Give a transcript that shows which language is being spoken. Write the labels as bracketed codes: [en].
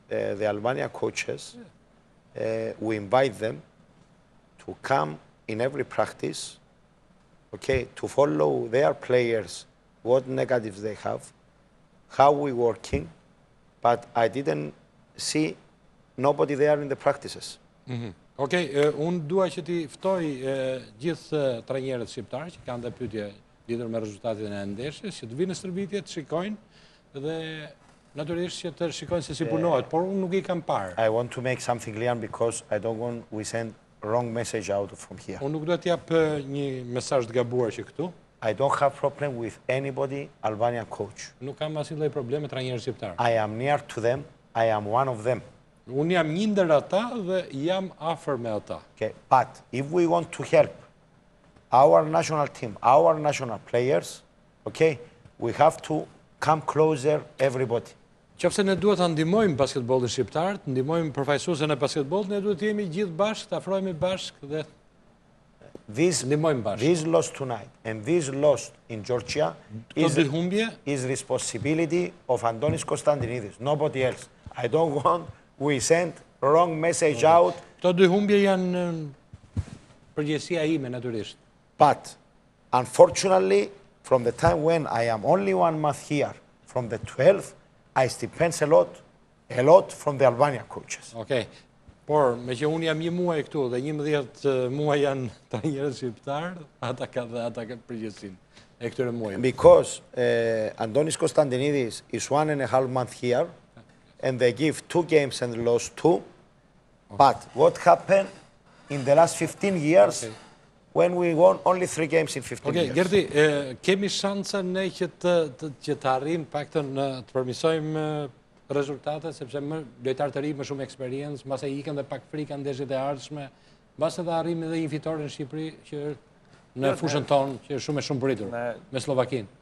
[en] The Albanian coaches, we invite them to come in every practice, okay, to follow their players, what negatives they have, how we working, but I didn't see nobody there in the practices. [sq] Okej, unë dua që ti ftoj gjithë trajnerët shqiptarë që kanë dhe pyetje lidhur me rezultatin e ndeshjes, që të vinë në stërvitje, të shikojnë dhe natyrisht që të shikojnë se si punohet, por unë nuk i kam parë. [en] I want to make something clear because I don't want we send wrong message out from here. [sq] Unë nuk do të jap një mesazh të gabuar që këtu. [en] I don't have problem with anybody Albanian coach. [sq] Nuk kam asnjë lloj problemi me trajnerët shqiptar. [en] I am near to them. I am one of them. [sq] Unë jam një ndër ata dhe jam afër me ata. [en] Okay, but if we want to help our national team, our national players, okay, we have to come closer everybody. [sq] Qofse ne duhet ta ndihmojmë basketbollin shqiptar, të ndihmojmë përfaqësuesën e basketbollit, ne duhet të jemi gjithë bashkë, të afrohemi bashkë dhe [en] This loss tonight and this loss in Georgia is responsibility of Antonis Constantinides, nobody else. I don't want we send wrong message out. [sq] Këto dy humbje janë përgjegjësia ime natyrisht. [en] But unfortunately, from the time when I am only 1 month here, from the 12th, I depends a lot from the Albanian coaches. Okay. [sq] Por, me që unë jam 1 muaj këtu dhe 11 muaj janë trajnerët shqiptarë, ata kanë përgjegjësinë e këtyre muajve. [en] Because Antonis Constantinides is 1.5 months here, and they give 2 games and lost 2. But what happened in the last 15 years when we won only 3 games in 15 years? [sq] Gerti, kemi shansa ne që të arrijmë paktën të përmirësojmë rezultate, sepse lojtarë të ri më shumë eksperiencë, mbase ikën dhe pak frika ndeshjet e ardhshme, mbase dhe arrim edhe një fitore në Shqipëri që në fushën tonë që është shumë pritur me Slovakinë.